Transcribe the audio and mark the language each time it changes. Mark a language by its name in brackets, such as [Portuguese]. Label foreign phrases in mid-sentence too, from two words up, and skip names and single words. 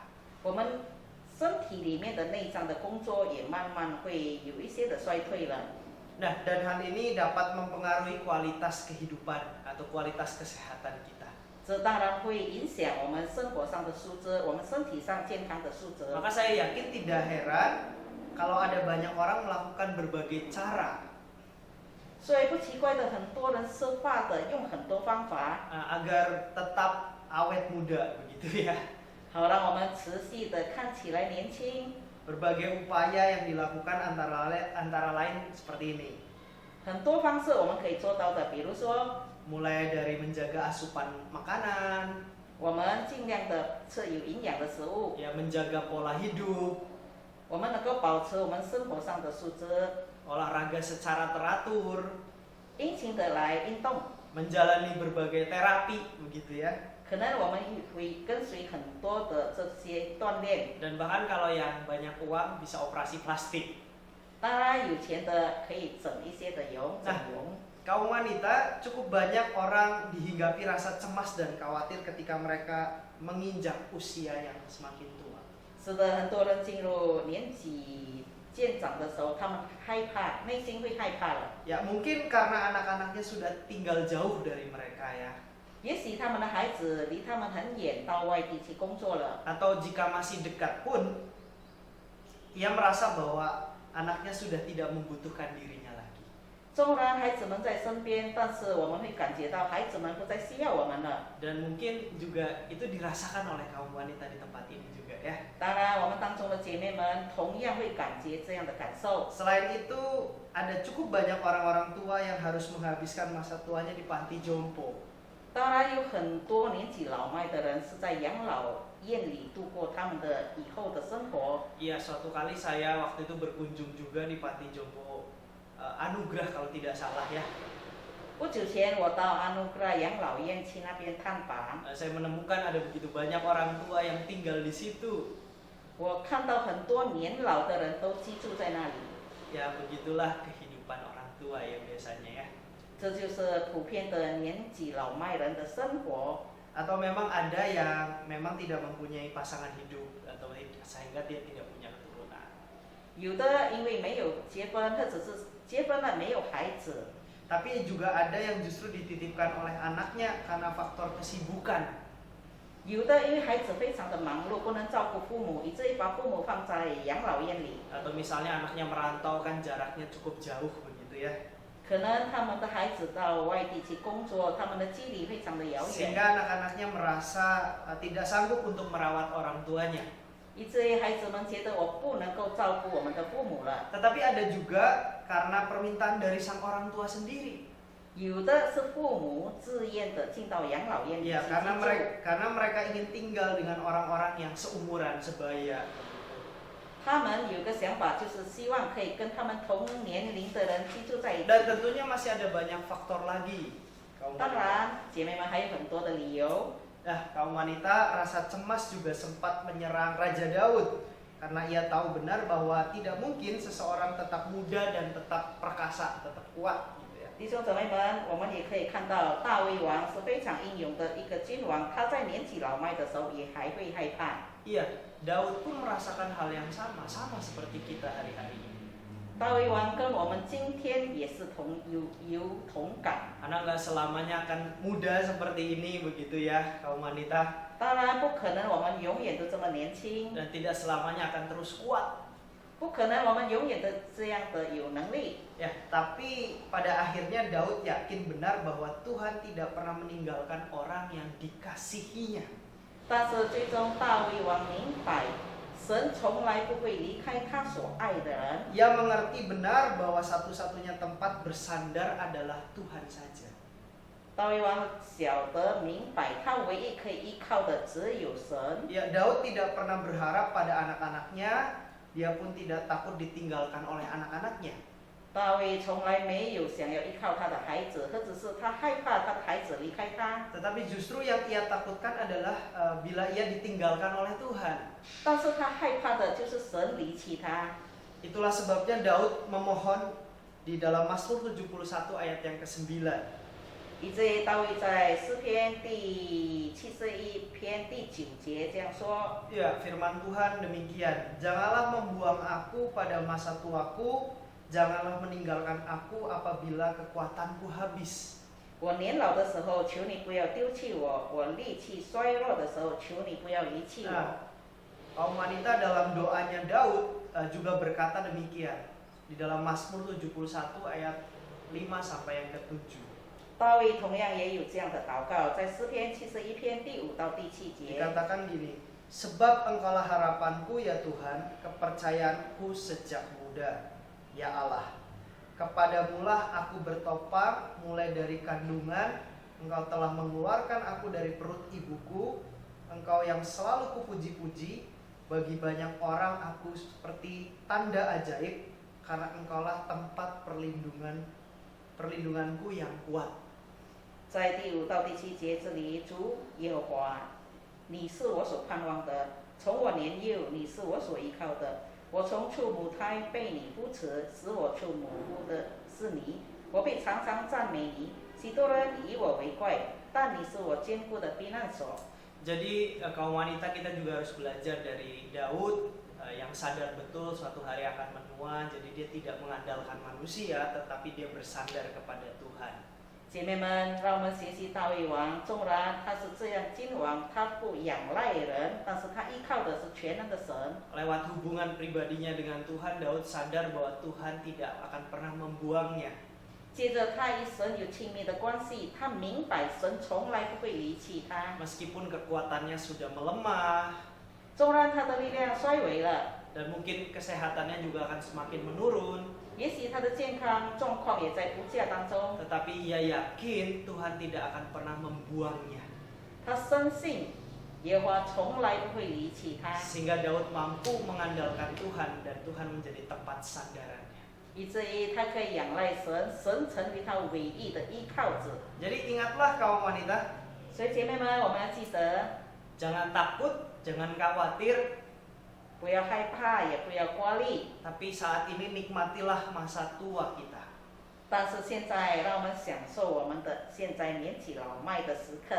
[Chinese] 我们身体里面的内脏的工作也慢慢会有一些的衰退了。 [Indonesian] Nah, dan hal ini dapat mempengaruhi kualitas kehidupan atau kualitas kesehatan kita. [Chinese] 这当然会影响我们生活上的素质，我们身体上健康的素质。 [Indonesian] Maka saya yakin tidak heran kalau ada banyak orang melakukan berbagai cara [Chinese] 所以不奇怪的，很多人设法的用很多方法， [Indonesian] agar tetap awet muda begitu ya. [Chinese] 好让我们持续的看起来年轻。 [Indonesian] Berbagai upaya yang dilakukan antara lain seperti ini. [Chinese] 很多方式我们可以做到的，比如说， [Indonesian] Mulai dari menjaga asupan makanan, [Chinese] 我们尽量的吃有营养的食物， [Indonesian] ya menjaga pola hidup, [Chinese] 我们能够保持我们生活上的素质， [Indonesian] olahraga secara teratur, [Chinese] 殷勤的来运动。 [Indonesian] menjalani berbagai terapi begitu ya. [Chinese] 可能我们会跟随很多的这些锻炼， [Indonesian] Dan bahkan kalau yang banyak uang bisa operasi plastik. [Chinese] 当然有钱的可以整一些的容，整容。 [Indonesian] Kaum wanita, cukup banyak orang dihinggapi rasa cemas dan khawatir ketika mereka menginjak usia yang semakin tua. [Chinese] 是的，很多人进入年纪渐长的时候，他们害怕，内心会害怕了。 [Indonesian] Ya mungkin karena anak-anaknya sudah tinggal jauh dari mereka ya. [Chinese] 也许他们的孩子离他们很远，到外地去工作了。 [Indonesian] Atau jika masih dekat pun, ia merasa bahwa anaknya sudah tidak membutuhkan dirinya lagi. [Chinese] 纵然孩子们在身边，但是我们会感觉到孩子们不再需要我们了。 [Indonesian] Dan mungkin juga itu dirasakan oleh kaum wanita di tempat ini juga ya. [Chinese] 当然，我们当中的姐妹们同样会感觉这样的感受。 [Indonesian] Selain itu, ada cukup banyak orang-orang tua yang harus menghabiskan masa tuanya di panti jompo. [Chinese] 当然有很多年纪老迈的人是在养老院里度过他们的以后的生活。 [Indonesian] Iya, suatu kali saya waktu itu berkunjung juga di Panti Jompo Anugrah kalau tidak salah ya. [Chinese] 不久前我到阿努格拉养老院去那边探访， [Indonesian] Saya menemukan ada begitu banyak orang tua yang tinggal di situ. [Chinese] 我看到很多年老的人都居住在那里。 [Indonesian] Ya, begitulah kehidupan orang tua ya biasanya ya. [Chinese] 这就是普遍的年纪老迈人的生活。 [Indonesian] Atau memang ada yang memang tidak mempunyai pasangan hidup atau sehingga dia tidak punya keturunan. [Chinese] 有的因为没有结婚，或者是结婚了没有孩子， [Indonesian] Tapi juga ada yang justru dititipkan oleh anaknya karena faktor kesibukan. [Chinese] 有的因为孩子非常的忙碌，不能照顾父母，以至于把父母放在养老院里。 [Indonesian] Atau misalnya anaknya merantau kan jaraknya cukup jauh begitu ya. [Chinese] 可能他们的孩子到外地去工作，他们的距离非常的遥 [Indonesian] Sehingga [Chinese] 远， [Indonesian] anak-anaknya merasa tidak sanggup untuk merawat orang tuanya. [Chinese] 以至于孩子们觉得我不能够照顾我们的父母了。 [Indonesian] Tetapi ada juga karena permintaan dari sang orang tua sendiri. [Chinese] 有的是父母自愿的进到养老院里去 [Indonesian] Ya, [Chinese] 居 [Indonesian] karena [Chinese] 住， [Indonesian] mereka ingin tinggal dengan orang-orang yang seumuran, sebaya. [Chinese] 他们有个想法，就是希望可以跟他们同年龄的人居住在一起。 [Indonesian] Dan tentunya masih ada banyak faktor lagi. Kaum [Chinese] 当 [Indonesian] wanita. [Chinese] 然，姐妹们还有很多的理由。 [Indonesian] Nah, kaum wanita rasa cemas juga sempat menyerang Raja Daud karena ia tahu benar bahwa tidak mungkin seseorang tetap muda dan tetap perkasa, tetap kuat gitu ya. [Chinese] 弟兄姊妹们，我们也可以看到大卫王是非常英勇的一个君王，他在年纪老迈的时候也还会害怕。 [Indonesian] Iya, Daud pun merasakan hal yang sama seperti kita hari-hari ini. [Chinese] 大卫王跟我们今天也是有同感。 [Indonesian] Karena nggak selamanya akan muda seperti ini begitu ya kaum wanita, [Chinese] 当然不可能我们永远都这么年轻， [Indonesian] dan tidak selamanya akan terus kuat. [Chinese] 不可能我们永远的这样的有能力。 [Indonesian] Ya, tapi pada akhirnya Daud yakin benar bahwa Tuhan tidak pernah meninggalkan orang yang dikasihinya. [Chinese] 但是最终大卫王明白，神从来不会离开他所爱的人。 [Indonesian] Ia mengerti benar bahwa satu-satunya tempat bersandar adalah Tuhan saja. [Chinese] 大卫王晓得明白，他唯一可以依靠的只有神。 [Indonesian] Ya, Daud tidak pernah berharap pada anak-anaknya, dia pun tidak takut ditinggalkan oleh anak-anaknya. [Chinese] 大卫从来没有想要依靠他的孩子，或者是他害怕他的孩子离开他。 [Indonesian] Tetapi justru yang ia takutkan adalah bila ia ditinggalkan oleh Tuhan. [Chinese] 但是他害怕的就是神离弃他。 [Indonesian] Itulah sebabnya Daud memohon di dalam Mazmur 71 ayat yang ke-9. [Chinese] 以至于大卫在诗篇第71篇第9节这样说： [Indonesian] Ya, firman Tuhan demikian. Janganlah membuang aku pada masa tuaku, janganlah meninggalkan aku apabila kekuatanku habis. [Chinese] 我年老的时候，求你不要丢弃我；我力气衰弱的时候，求你不要遗弃我。 [Indonesian] Nah, kaum wanita dalam doanya Daud juga berkata demikian. Di dalam Mazmur 71 ayat 5 sampai yang ke-7. [Chinese] 大卫同样也有这样的祷告，在诗篇71篇第5到第7节。 [Indonesian] Dikatakan gini, sebab engkaulah harapanku ya Tuhan, kepercayaanku sejak muda, ya Allah. Kepadamulah aku bertopang mulai dari kandungan, engkau telah mengeluarkan aku dari perut ibuku, engkau yang selalu kupuji-puji, bagi banyak orang aku seperti tanda ajaib, karena engkaulah tempat perlindunganku yang kuat. [Chinese] 在第5到第7节这里，主耶和华，你是我所盼望的，从我年幼，你是我所依靠的。我从出母胎被你扶持，使我出母腹的是你。我必常常赞美你。许多人以我为怪，但你是我坚固的避难所。 [Indonesian] Jadi kaum wanita kita juga harus belajar dari Daud yang sadar betul suatu hari akan menua, jadi dia tidak mengandalkan manusia, tetapi dia bersandar kepada Tuhan. [Chinese] 姐妹们，让我们学习大卫王。纵然他是这样君王，他不仰赖人，但是他依靠的是全能的神。 [Indonesian] Lewat hubungan pribadinya dengan Tuhan, Daud sadar bahwa Tuhan tidak akan pernah membuangnya. [Chinese] 接着他与神有亲密的关系，他明白神从来不会离弃他。 [Indonesian] Meskipun kekuatannya sudah melemah [Chinese] 纵然他的力量衰微了， [Indonesian] dan mungkin kesehatannya juga akan semakin menurun, [Chinese] 也许他的健康状况也在不佳当中， [Indonesian] tetapi ia yakin Tuhan tidak akan pernah membuangnya. [Chinese] 他深信耶和华从来不会离弃他， [Indonesian] Sehingga Daud mampu mengandalkan Tuhan dan Tuhan menjadi tempat sandarannya. [Chinese] 以至于他可以仰赖神，神成为他唯一的依靠者。 [Indonesian] Jadi ingatlah kaum wanita, [Chinese] 所以姐妹们，我们要记得， [Indonesian] jangan takut, jangan khawatir, [Chinese] 不要害怕，也不要挂虑。 [Indonesian] tapi saat ini nikmatilah masa tua kita. [Chinese] 但是现在，让我们享受我们的现在年纪老迈的时刻。